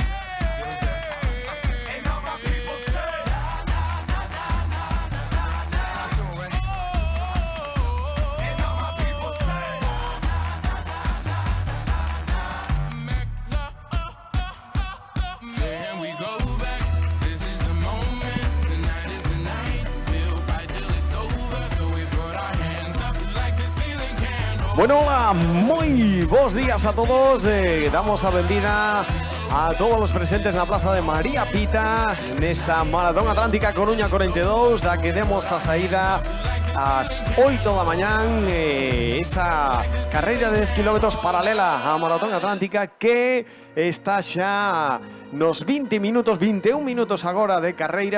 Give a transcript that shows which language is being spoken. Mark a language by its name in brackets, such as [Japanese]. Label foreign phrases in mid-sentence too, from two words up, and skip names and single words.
[English] And all my people say, and all my people say, Here we go back, this is the moment, tonight is the night. We'll fight till it's over, so we put our hands up like the ceiling can't hold. [Galician] Bueno, hola, moi bons días a todos. Damos a benvida a todos os presentes na Plaza de María Pita nesta Maratón Atlántica Coruña 42, da que demos a saída ás 8 da mañán, esa carreira de 10 km paralela á Maratón Atlántica que está xa nos 20 minutos, 21 minutos agora de carreira.